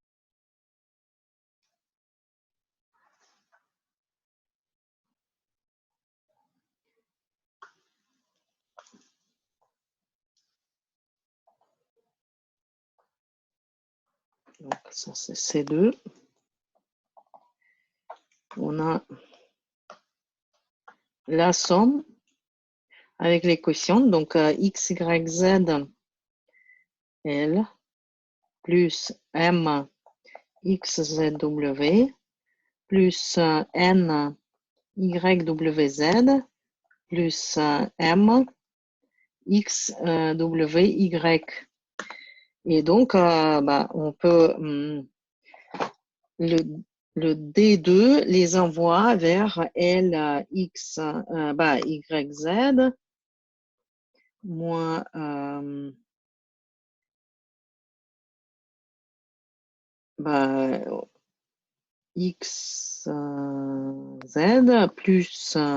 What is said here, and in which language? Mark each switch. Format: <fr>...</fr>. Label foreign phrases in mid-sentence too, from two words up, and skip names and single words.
<fr>Donc, ça, c'est C2. On a la somme avec les quotients. Donc, x, y, z, L, plus m, x, z, w, plus n, y, w, z, plus m, x, w, y. Et donc, on peut le D2 les envoie vers L, X, Y, Z, moins X, Z, plus</fr>